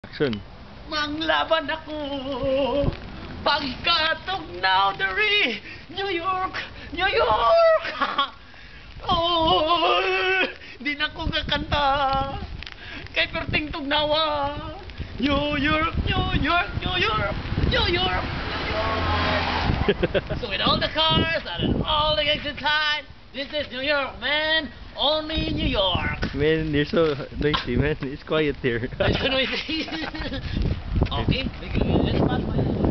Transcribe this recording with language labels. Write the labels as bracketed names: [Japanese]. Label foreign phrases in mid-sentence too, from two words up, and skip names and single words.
[English] Action. [Cebuano] Manglaban ako pagkatugnaw diri New York, New York. Oh, di na ko kakanta kay perting tugnawa. [English] New York, New York, New York, New York, New York. So with all the cars and all the exit signs, this is New York, man. Only New York. Man, you're so noisy, man. It's quiet here. Okay, let's pass by.